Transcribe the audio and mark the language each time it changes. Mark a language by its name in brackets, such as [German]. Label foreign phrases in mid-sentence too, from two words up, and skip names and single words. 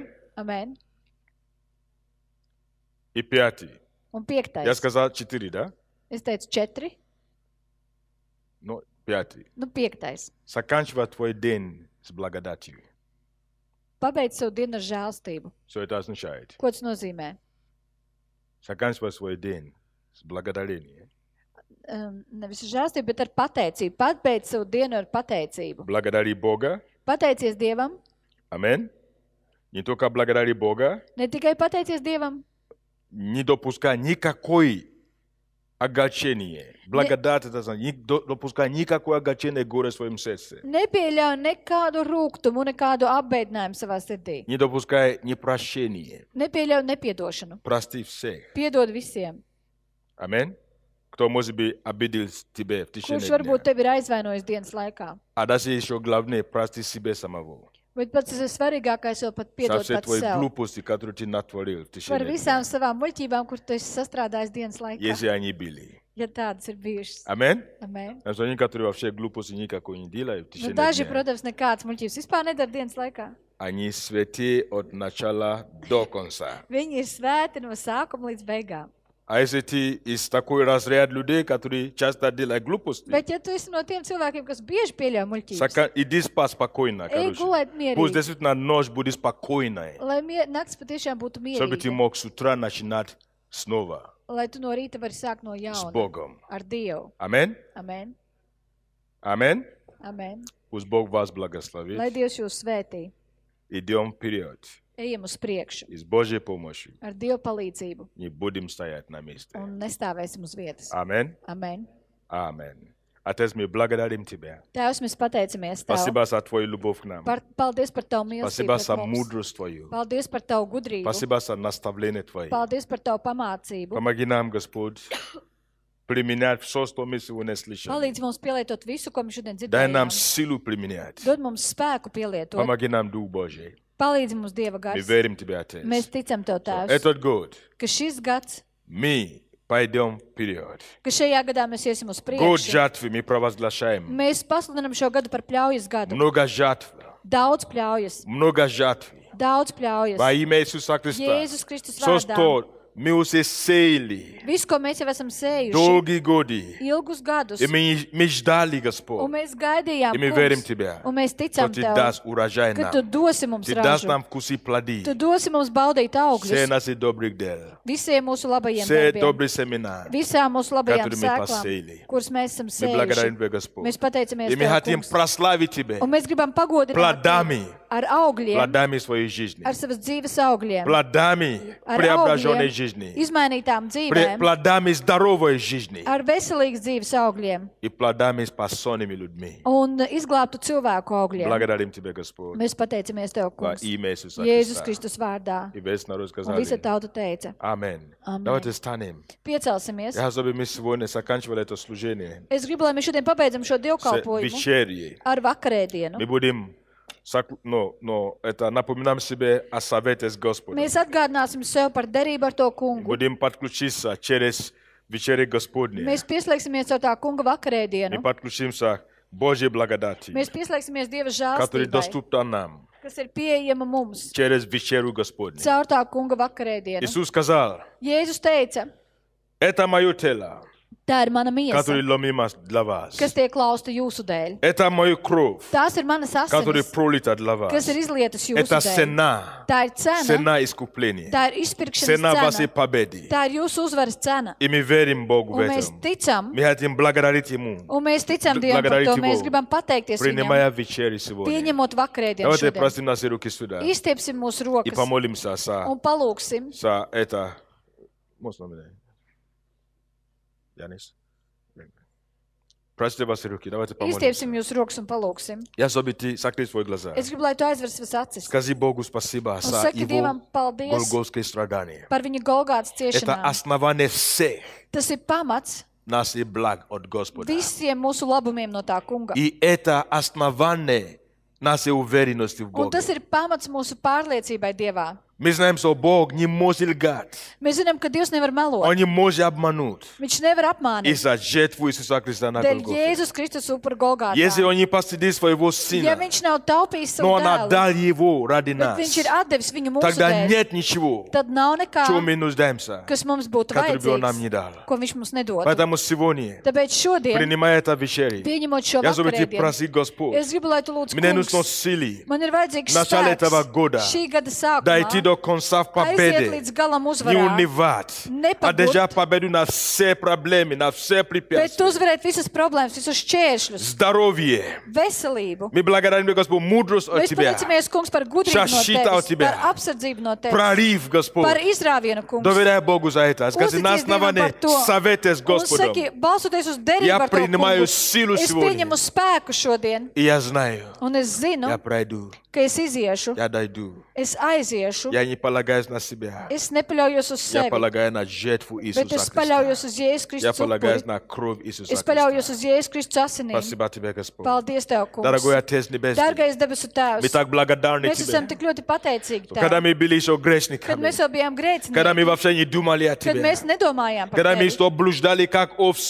[Russian] Amen. И пятый. [Latvian] Un [Russian] Я 5. сказал 4, да? [Latvian] Es teicu 4, [Russian] Ну, пятый. [Latvian] nu 5. [Russian] Заканчивай твой день с благодатью. [Latvian] Pabeidz savu dienu ar žēlstību. [Russian] Что это означает? [Latvian] Ko tas nozīmē? [Russian] Заканчивай свой день с благодарением. [Latvian] Nevis ar žēlstību, bet ar pateicību. Pabeidz savu dienu ar pateicību. [Russian] Благодари Бога. [Latvian] Pateicies Dievam, [Russian] Аминь. Не только благодари Бога. [Latvian] ne tikai pateicies Dievam, [Russian] Не допускай никакой огорчения. Благодать это значит, не допускай никакое огорчение горе в своем сердце. [Latvian] nepieļauj nekādu rūgtumu, nekādu apbeidinājumu savā sirdī. [Russian] Не допускай непрощения. [Latvian] Nepieļauj nepiedošanu. [Russian] Прости всех. [Latvian] Piedod visiem. [Russian] Аминь. Кто, может быть, обидел тебя в течение [Latvian] Kurš varbūt [Russian] дня. [Latvian] tevi ir aizvainojis dienas laikā. [Russian] А даже еще главное, прости себе самого. [Latvian] Bet pats svarīgākais jau pat [Russian] За [Latvian] piedot [Russian] все [Latvian] pats [Russian] твои [Latvian] sev. [Russian] глупости, которые ты натворил в [Latvian] Par [Russian] течение [Latvian] visām [Russian] дня. [Latvian] savām muļķībām, kur tu esi sastrādājis dienas laikā. [Russian] Если они были. [Latvian] Ja tādas ir bijušas. [Russian] Аминь. [Latvian] Amen. [Russian] А что некоторые вообще глупости никакой не делают в [Latvian] Nu, [Russian] течение [Latvian] daži, [Russian] дня. [Latvian] protams, nekādas muļķības vispār nedara dienas laikā. [Russian] Они святы от начала до конца. [Latvian] Viņi ir svēti no sākuma līdz beigām. [Russian] А если ты из такой разряд людей, которые часто делают глупости, [Latvian] Bet, ja tu esi no tiem cilvēkiem, kas bieži pieļauj muļķības, [Russian] иди спать спокойно, [Latvian] ej [Russian] короче. [Latvian] gulēt [Russian] Пусть [Latvian] mierīgi, [Russian] действительно ночь будет спокойной, [Latvian] lai nakts patiešām būtu [Russian] чтобы ты [Latvian] mierīga, [Russian] мог с утра начинать снова [Latvian] lai tu no rīta vari sākt no [Russian] с [Latvian] jauna [Russian] Богом. [Latvian] ar Dievu. [Russian] Аминь. [Latvian] Amen. Amen. Amen. [Russian] Pусть Бог вас благословит. [Latvian] Lai Dievs jūs svētī. [Russian] Идем вперед. [Latvian] Ejam uz priekšu [Russian] И с Божьей помощью [Latvian] ar Dieva palīdzību [Russian] не будем стоять на месте. [Latvian] un nestāvēsim uz vietas. Amen. Amen. Amen. [Russian] Отец, мы благодарим Тебя. [Latvian] Tēvs, mēs pateicamies Tev. [Russian] Спасибо за Твою любовь к нам. [Latvian] Paldies par Tavu mīlestību [Russian] Спасибо [Latvian] pret [Russian] за [Latvian] mums. [Russian] мудрость Твою. [Latvian] Paldies par Tavu gudrību. [Russian] Спасибо за наставление Твое. [Latvian] Paldies par Tavu pamācību. [Russian] Помоги нам, Господь, применять все, что мы сегодня слышали. [Latvian] Palīdz mums pielietot visu, ko mēs šodien [Russian] Дай нам [Latvian] dzirdējām. [Russian] силу применять. [Latvian] Dod mums spēku pielietot. [Russian] Помоги нам, Дух Божий. [Latvian] Palīdz mums Dieva [Russian] Мы [Latvian] gars. [Russian] верим Тебе, Отец. [Latvian] Mēs ticam Tev, Tēvs, [Russian] Этот год [Latvian] ka šis gads, [Russian] мы пойдем вперед. [Latvian] ka šajā gadā mēs iesim uz [Russian] Год [Latvian] priekšu. [Russian] жатвы мы провозглашаем. [Latvian] Mēs pasludinām šo gadu par pļaujas gadu. [Russian] Много жатв. [Latvian] Daudz pļaujas. [Russian] Много жатвы. [Latvian] Daudz pļaujas. [Russian] Во имя Иисуса Христа. [Latvian] Jēzus Kristus [Russian] Все, [Latvian] vārdā. [Russian] что мы уже сеяли [Latvian] Visu, ko mēs jau esam sējuši [Russian] долгие годы, [Latvian] ilgus gadus, [Russian] и мы ждали, [Latvian] un [Russian] Господь, [Latvian] mēs gaidījām, [Russian] и мы верим Тебя, [Latvian] un mēs [Russian] что [Latvian] ticam [Russian] Ты [Latvian] Tev, [Russian] дашь урожай [Latvian] ka [Russian] нам. [Latvian] Tu dosi mums [Russian] Ты дашь [Latvian] ražu. [Russian] нам вкусить плоды. [Latvian] Tu dosi mums baudīt [Russian] Все [Latvian] augļus [Russian] наши добрых дел. [Latvian] visiem mūsu labajiem [Russian] Все [Latvian] darbiem, [Russian] добрые семена. [Latvian] visām mūsu labajām [Russian] Которые мы [Latvian] sēklām, [Russian] посеяли. [Latvian] kuras mēs esam [Russian] Мы благодарим [Latvian] sējuši. [Russian] Тебя, Господь. [Latvian] Mēs pateicamies [Russian] И мы [Latvian] Tev, [Russian] хотим [Latvian] kungs, [Russian] прославить Тебя [Latvian] un mēs gribam pagodināt [Russian] плодами, [Latvian] Tevi ar augļiem, [Russian] плодами своей жизни, [Latvian] ar savas dzīves augļiem, [Russian] плодами [Latvian] ar [Russian] преображенной [Latvian] augļiem, [Russian] жизни, [Latvian] izmainītām dzīvēm, [Russian] плодами здоровой жизни [Latvian] ar veselīgas dzīves augļiem [Russian] и плодами спасенными людьми. [Latvian] un izglābtu cilvēku augļiem. [Russian] Благодарим Тебя, Господь, [Latvian] Mēs pateicamies Tev, [Russian] во [Latvian] kungs, [Russian] имя Иисуса [Latvian] Jēzus [Russian] Христа. [Latvian] Kristus vārdā. [Russian] И весь народ [Latvian] Un visa [Russian] сказали [Latvian] tauta teica, [Russian] Аминь. [Latvian] Amen. [Russian] Давайте станем. [Latvian] Piecelsimies. [Russian] Я чтобы мы сегодня заканчивали это служение [Latvian] Es gribu, lai mēs šodien pabeidzam šo [Russian] с [Latvian] dievkalpojumu [Russian] вечерей. [Latvian] ar vakarēdienu. [Russian] Мы будем, это напоминаем себе о совете с Господом. [Latvian] Mēs atgādināsim sev par derību ar to kungu. [Russian] Будем подключиться через вечере Господне. [Latvian] Mēs pieslēgsimies ar tā kunga [Russian] Мы [Latvian] vakarēdienu. [Russian] подключимся к Божьей благодати, [Latvian] Mēs pieslēgsimies Dieva [Russian] которая [Latvian] žālstībai, [Russian] доступна нам [Latvian] kas ir pieejama mums [Russian] через вечеру Господню. [Latvian] caur tā kunga vakarēdienu. [Russian] Иисус сказал, [Latvian] Jēzus teica, [Russian] это мое тело, [Latvian] tā ir mana [Russian] которое [Latvian] miesa, [Russian] ломимо для вас. [Latvian] kas tiek lausta jūsu dēļ. [Russian] Это моя кровь, [Latvian] Tās ir manas [Russian] которая [Latvian] asinis, [Russian] пролита для вас. [Latvian] kas ir izlietas jūsu [Russian] Это [Latvian] dēļ. [Russian] цена, [Latvian] Tā ir cena, [Russian] цена искупления, [Latvian] tā ir izpirkšanas [Russian] цена вашей [Latvian] cena, [Russian] победы. [Latvian] tā ir jūsu uzvaras cena. [Russian] И мы верим Богу в [Latvian] Un mēs [Russian] этом. [Latvian] ticam, [Russian] Мы хотим благодарить Ему, [Latvian] un mēs ticam Dievam par to. [Russian] Благодарить [Latvian] Mēs [Russian] Его, [Latvian] gribam pateikties viņam, [Russian] принимая вечерю сегодня. [Latvian] pieņemot vakarēdienu [Russian] Давайте [Latvian] šodien. [Russian] простим наши руки сюда [Latvian] Izstiepsim mūsu [Russian] и [Latvian] rokas [Russian] помолимся [Latvian] un palūksim. [Russian] за это. Можно меня? Янис? Простите ваши руки, давайте помолимся. [Latvian] Izstiepsim jūsu rokas un palūksim. [Russian] Я чтобы ты закрой свои глаза. [Latvian] Es gribu, lai tu aizver savas acis. [Russian] Скажи Богу спасибо [Latvian] Un [Russian] за [Latvian] saki [Russian] Его [Latvian] Dievam paldies [Russian] голгофские страдания. [Latvian] par viņa Golgātas [Russian] Это [Latvian] ciešanām. [Russian] основание всех [Latvian] Tas ir pamats [Russian] наших благ от Господа. [Latvian] visiem mūsu labumiem no tā kunga. [Russian] И это основание нашей уверенности в [Latvian] Un [Russian] Боге. [Latvian] tas ir pamats mūsu pārliecībai Dievā. [Russian] Мы знаем, что Бог не может лгать. [Latvian] Mēs zinām, ka Dievs nevar melot. [Russian] Он не может обмануть. [Latvian] Viņš nevar apmānīt. [Russian] Из-за жертву Иисуса Христа на [Latvian] Dēļ [Russian] Голгофе. [Latvian] Jēzus Kristus upura Golgātā. [Russian] Если Он не посадил своего [Latvian] Ja [Russian] Сына, [Latvian] viņš nav taupījis [Russian] но [Latvian] savu [Russian] Он [Latvian] dēlu, [Russian] отдал Его ради [Latvian] bet [Russian] нас, [Latvian] viņš ir atdevis viņu mūsu [Russian] тогда [Latvian] dēļ, [Russian] нет ничего, [Latvian] tad nav nekā, [Russian] чего мы нуждаемся, [Latvian] kas mums būtu [Russian] который бы Он нам [Latvian] vajadzīgs, [Russian] не дал. [Latvian] ko viņš mums nedod. [Russian] Поэтому сегодня, [Latvian] Tāpēc šodien, [Russian] принимая это вечерю, [Latvian] pieņemot šo [Russian] я чтобы [Latvian] vakarēdienu, [Russian] просить Господь, [Latvian] es gribu, lai tu lūdzu [Russian] мне нужно [Latvian] kungs, [Russian] силы [Latvian] man ir vajadzīgs [Russian] начале этого [Latvian] spēks [Russian] года [Latvian] šī gada [Russian] дойти [Latvian] sākumā, [Russian] до конца в [Latvian] aiziet [Russian] победе, [Latvian] līdz galam [Russian] не [Latvian] uzvarā, [Russian] унывать, [Latvian] не [Russian] одержать победу на все проблемы, на все [Latvian] bet [Russian] препятствия. [Latvian] uzvarēt visas problēmas, visus šķēršļus, [Russian] Здоровье. [Latvian] veselību. [Russian] Мы благодарим Тебя, Господь, мудрость от [Latvian] Mēs [Russian] Тебя. [Latvian] pateicamies, kungs, par gudrību no [Russian] Защита от [Latvian] tevis, [Russian] Тебя. [Latvian] par apsardzību no tevis, [Russian] Прорыв, Господь. [Latvian] par izrāvienu, kungs. [Russian] Доверяй Богу за это. Скажи, на [Latvian] Uzticies Dievam [Russian] основании [Latvian] par to. [Russian] совета с [Latvian] Un [Russian] Господом. [Latvian] saki, balsoties uz derību [Russian] Я [Latvian] ar to [Russian] принимаю [Latvian] kungu, [Russian] силу [Latvian] es [Russian] сегодня. [Latvian] pieņemu spēku šodien, [Russian] И я знаю, [Latvian] un es zinu, [Russian] я пройду, [Latvian] ka es iziešu, [Russian] я дойду. [Latvian] es aiziešu, [Russian] Я не полагаюсь на себя. [Latvian] es nepaļaujos uz [Russian] Я [Latvian] sevi, [Russian] полагаюсь на жертву [Latvian] bet [Russian] Иисуса [Latvian] es [Russian] Христа. [Latvian] paļaujos uz Jēzus [Russian] Я [Latvian] Kristus [Russian] полагаюсь [Latvian] upuri. [Russian] на кровь Иисуса [Latvian] Es paļaujos [Russian] Христа. [Latvian] uz Jēzus Kristus asinīm. [Russian] Спасибо Тебе, Господь. [Latvian] Paldies Tev, kungs. [Russian] Дорогой Отец Небесный, [Latvian] Dārgais debesu Tēvs, [Russian] мы так благодарны [Latvian] mēs esam [Russian] Тебе. [Latvian] tik ļoti pateicīgi [Russian] Когда [Latvian] Tev, [Russian] мы были еще [Latvian] kad [Russian] грешниками, [Latvian] mēs jau bijām [Russian] когда мы [Latvian] grēcinieki, [Russian] вообще не думали о [Latvian] kad [Russian] Тебе, [Latvian] mēs nedomājām par [Russian] когда мы [Latvian] Tevi, [Russian] что блуждали как овцы,